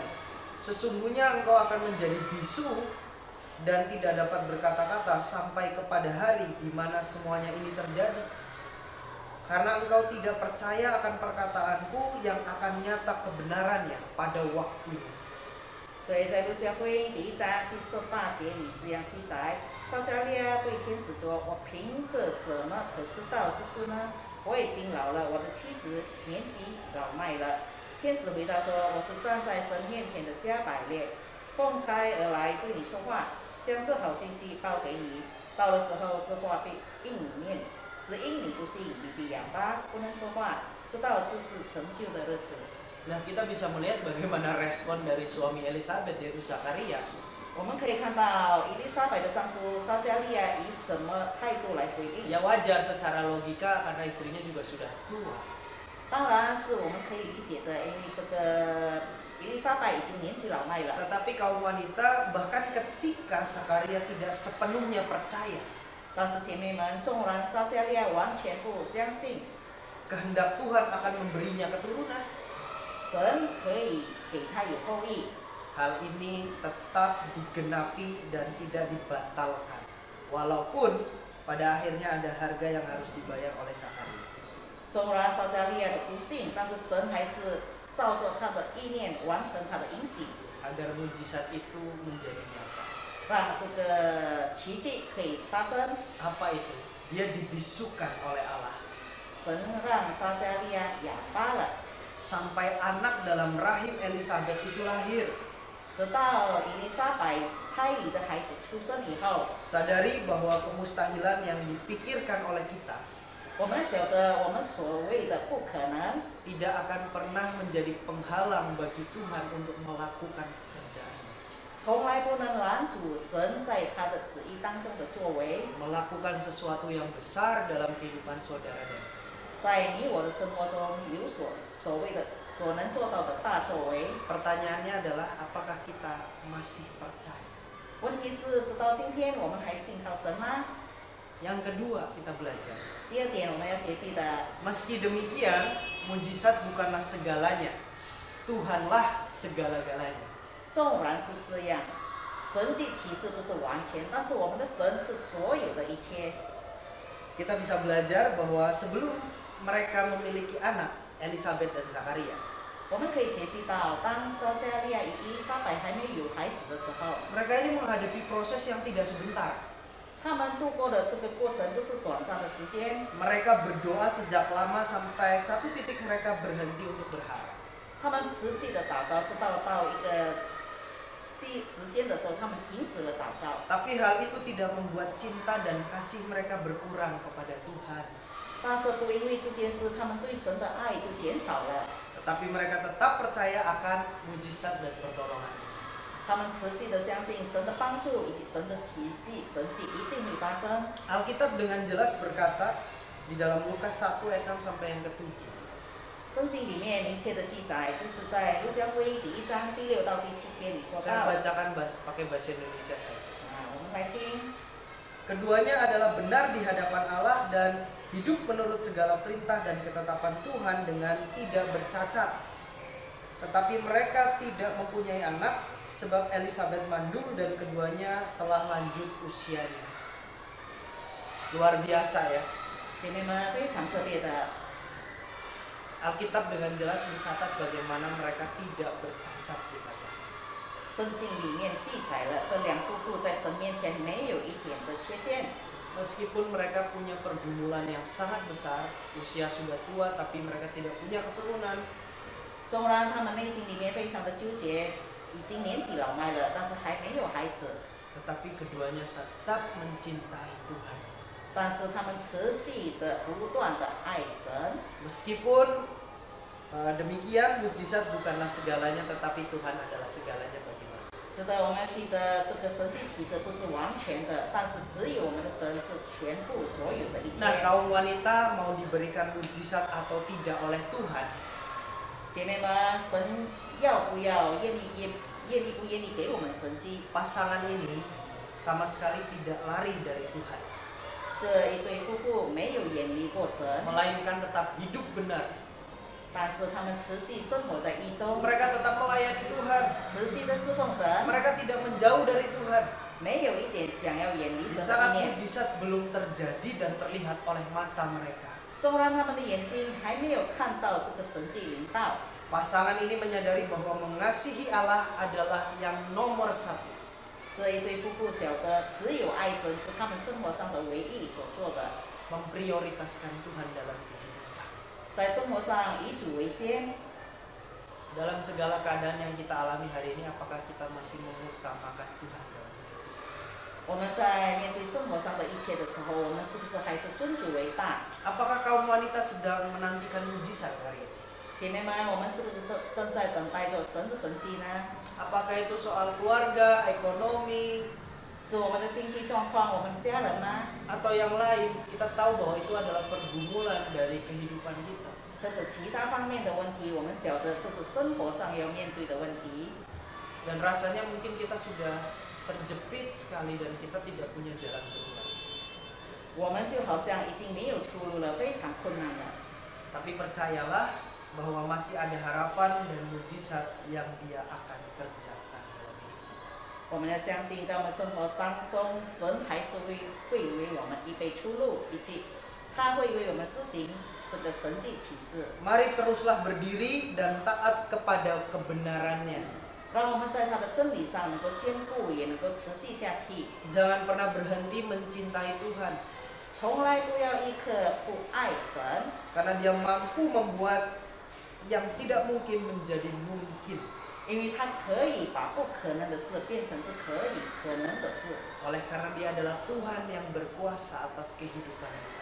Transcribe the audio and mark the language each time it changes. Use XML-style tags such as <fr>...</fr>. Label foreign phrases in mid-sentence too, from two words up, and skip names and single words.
<id>Sesungguhnya engkau akan menjadi bisu dan tidak dapat berkata-kata sampai kepada hari di mana semuanya ini terjadi. Karena engkau tidak percaya akan perkataanku yang akan nyata kebenarannya pada waktunya.</id> <zh>所以在路加福音第1章第18节里这样记载：撒迦利亚对天使说：“我凭着什么可知道这事呢？我已经老了，我的妻子年纪老迈了。” 天使回答说：“我是站在神面前的加百列，奉差而来对你说话，将这好信息报给你。到了时候，这话必应你面，只因你不信，你必哑巴，不能说话，直到这事成就的日子。”</zh> <id>Nah, kita bisa melihat bagaimana respon dari suami Elizabeth, yaitu Zakaria.</id> <zh>我们可以看到伊丽莎白的丈夫撒迦利亚以什么态度来回应？</zh> <id>Ya wajar secara logika karena istrinya juga sudah tua.</id> <zh>当然是我们可以理解的，因为这个伊丽莎白已经年纪老迈了。</zh> <id>Tetapi kaum wanita bahkan ketika Zakaria tidak sepenuhnya percaya</id> <zh>但是姐妹们，纵然撒迦利亚完全不相信，</zh> <id>kehendak Tuhan akan memberinya keturunan,</id> <zh>神可以给他有后裔，</zh> <id>hal ini tetap digenapi dan tidak dibatalkan. Walaupun pada akhirnya ada harga yang harus dibayar oleh Zakaria.</id> <zh>纵然撒迦利亚的不信，但是神还是照着他的意念完成他的应许，</zh> <id>Agar mujizat itu menjadi nyata.</id> <zh>让这个奇迹可以发生。</zh> <id>Apa itu? Dia dibisukan oleh Allah.</id> <zh>神让撒迦利亚哑巴了。</zh> <id>Sampai anak dalam rahim Elizabeth itu lahir.</id> <zh>直到伊丽莎白胎里的孩子出生以后，</zh> <id>Sadari bahwa kemustahilan yang dipikirkan oleh kita</id> <zh>我们晓得我们所谓的不可能，</zh> <id>tidak akan pernah menjadi penghalang bagi Tuhan untuk melakukan pekerjaannya.</id> <zh>从来不能拦阻神在他的旨意当中的作为，</zh> <id>Melakukan sesuatu yang besar dalam kehidupan saudara dan saya.</id> <zh>在你我的生活中有所谓的所能做到的大作为。</zh> <id>Pertanyaannya adalah apakah kita masih percaya?</id> <zh>问题是，直到今天我们还信靠神吗？</zh> <id>Yang kedua kita belajar.</id> <zh>第二点，我们要学习的，</zh> <id>Meski demikian, mujizat bukanlah segalanya. Tuhanlah segala-galanya.</id> <zh>纵然是这样，神迹启示不是完全，但是我们的神是所有的一切。</zh> <id>Kita bisa belajar bahwa sebelum mereka memiliki anak, Elizabeth dan Zakaria,</id> <zh>我们可以学习到，当撒迦利亚与伊丽莎白还没有孩子的时候，</zh> <id>mereka ini menghadapi proses yang tidak sebentar.</id> <zh>他们度过的这个过程不是短暂的时间，</zh> <id>Mereka berdoa sejak lama sampai satu titik mereka berhenti untuk berharap.</id> <zh>他们持续的祷告，直到一个时间的时候，他们停止了祷告。</zh> <id>Tapi hal itu tidak membuat cinta dan kasih mereka berkurang kepada Tuhan.</id> <zh>但是不因为这件事，他们对神的爱就减少了。</zh> <id>Tetapi mereka tetap percaya akan mujizat dan pertolongan.</id> <zh>他们持续的相信神的帮助以及神的奇迹、神迹一定会发生。</zh> <id>Alkitab dengan jelas berkata di dalam Lukas 1 ayat 6 sampai yang ke-7.</id> <zh>圣经里面明确的记载，就是在路加福音第1章第6到第7节里说</zh> <id>Saya</id> <zh>到。</zh> <id>bacakan pakai bahasa Indonesia saja.</id> <zh>我们来听。</zh> <id>Keduanya adalah benar di hadapan Allah dan hidup menurut segala perintah dan ketetapan Tuhan dengan tidak bercacat. Tetapi mereka tidak mempunyai anak sebab Elisabet mandul dan keduanya telah lanjut usianya. Luar biasa ya.</id> <zh>姐妹们，非常特别的，</zh> <id>Alkitab dengan jelas mencatat bagaimana mereka tidak bercacat di mata.</id> <zh>圣经里面记载了这两夫妇在神面前没有一点的缺陷。</zh> <id>Meskipun mereka punya pergumulan yang sangat besar, usia sudah tua tapi mereka tidak punya keturunan.</id> <zh>纵然他们内心里面非常的纠结，已经年纪老迈了，但是还没有孩子，</zh> <id>Tetapi keduanya tetap mencintai Tuhan.</id> <zh>但是他们持续的不断的爱神。</zh> <id>Meskipun demikian, mujizat bukanlah segalanya, tetapi Tuhan adalah segalanya bagi mereka.</id> <zh>是的，我们要记得这个神迹其实不是完全的，但是只有我们的神是全部所有的一切。</zh> <id>Nah, kaum wanita mau diberikan mujizat atau tidak oleh Tuhan,</id> <zh>姐妹们，神要不要愿意不愿意给我们神迹？</zh> <id>pasangan ini sama sekali tidak lari dari Tuhan,</id> <zh>这一对夫妇没有远离过神，</zh> <id>melainkan tetap hidup benar.</id> <zh>但是他们持续生活在义中，</zh> <id>Mereka tetap melayani Tuhan.</id> <zh>持续的侍奉神，</zh> <id>Mereka tidak menjauh dari Tuhan.</id> <zh>没有一点想要远离</zh> <id>Di</id> <zh>神的</zh> <id>saat</id> <zh>意念。</zh> <id>mujizat belum terjadi dan terlihat oleh mata mereka,</id> <zh>纵然他们的眼睛还没有看到这个神迹临到，</zh> <id>pasangan ini menyadari bahwa mengasihi Allah adalah yang nomor satu.</id> <zh>这一对夫妇晓得，只有爱神是他们生活上的唯一所做的，</zh> <id>Memprioritaskan Tuhan dalam kehidupan.</id> <zh>在生活上以主为先。</zh> <id>Dalam segala keadaan yang kita alami hari ini, apakah kita masih mengutamakan Tuhan dalam hidup?</id> <zh>我们在面对生活上的一切的时候，我们是不是还是尊主为大？</zh> <id>Apakah kaum wanita sedang menantikan mujizat hari ini?</id> <zh>姐妹们，我们是不是正在等待着神的神迹呢？</zh> <id>Apakah itu soal keluarga, ekonomi,</id> <zh>是我们的经济状况，我们的家人吗？</zh> <id>atau yang lain? Kita tahu bahwa itu adalah pergumulan dari kehidupan kita.</id> <zh>这是其他方面的问题，我们晓得这是生活上要面对的问题。</zh> <id>Dan rasanya mungkin kita sudah terjepit sekali dan kita tidak punya jalan keluar.</id> <zh>我们就好像已经没有出路了，非常困难了。</zh> <id>Tapi percayalah bahwa masih ada harapan dan mujizat yang Dia akan kerjakan dalam hidup.</id> <zh>我们要相信，在我们生活当中，神还是会为我们预备出路，以及他会为我们施行这个神迹启示。</zh> <id>Mari teruslah berdiri dan taat kepada kebenarannya.</id> <zh>让我们在他的真理上能够坚固，也能够持续下去。</zh> <id>Jangan pernah berhenti mencintai Tuhan,</id> <zh>从来不要一刻不爱神，</zh> <id>karena Dia mampu membuat yang tidak mungkin menjadi mungkin.</id> <zh>因为他可以把不可能的事变成是可能的事，</zh> <id>Oleh karena Dia adalah Tuhan yang berkuasa atas kehidupan kita.</id>